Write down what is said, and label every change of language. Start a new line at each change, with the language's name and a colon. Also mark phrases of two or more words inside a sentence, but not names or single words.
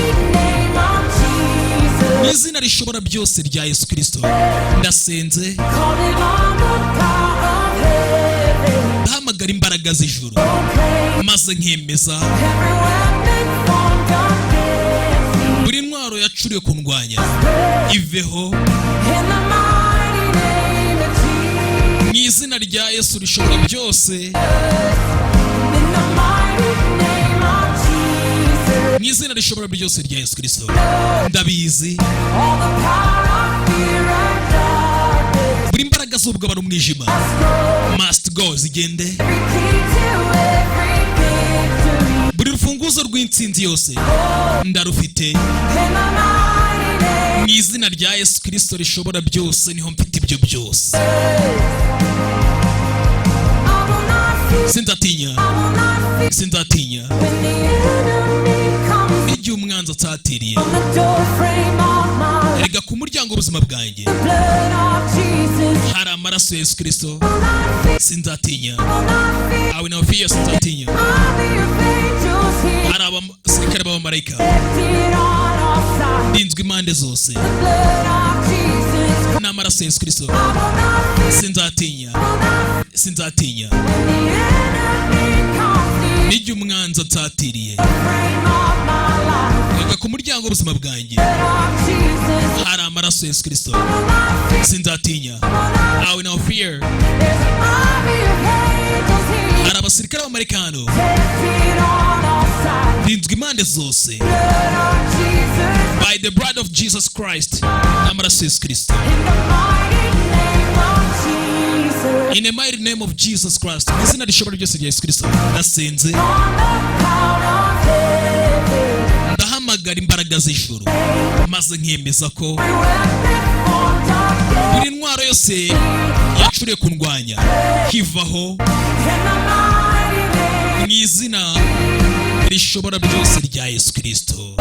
Kinyarwanda: Mu izina rishobora byose rya Yesu Kristo ndasenze, ndahamagara imbaraga z'ijuru maze nkemeza buri ntwaro yacuriwe kundwanya iveho mu izina rya Yesu rishobora byose. Mu izina rishobora byose rya Yesu Kristo ndabizi buri imbaraga z'ubwoba n'umwijima
English: must go
Kinyarwanda: zigende. Buri rufunguzo rw'intsinzi yose ndarufite mu izina rya Yesu Kristo rishobora byose. Niho mfite ibyo byose. Sinzatinya, sinzatinya igihe umwanzi atatiriye. Erega ku muryango w'ubuzima bwanjye hari amaraso ya Yesu Kristo. Sinzatinya,
English: I will not fear.
Kinyarwanda: Sinzatinya, hari abasirikare b'abamarayika ndinzwe impande zose n'amaraso ya Yesu Kristo. Sinzatinya, sinzatinya n'igihe umwanzi atatiriye. Erega ku muryango w'ubuzima bwanjye hari amaraso ya Yesu Kristo. Sinzatinya,
English: I will not fear.
Kinyarwanda: Hari abasirikare b'abamarayika hano ndinzwe impande zose
English: by the blood of Jesus Christ
Kinyarwanda: n'amaraso ya Yesu Kristo.
English: In the mighty name of Jesus Christ,
Kinyarwanda: mu izina rishobora ryose rya Yesu Kristo ndasenze, ndahamagara imbaraga z'ijuru maze nkemeza ko buri ntwaro yose yacuriye kundwanya hivaho mu izina rishobora byose rya Yesu Kristo.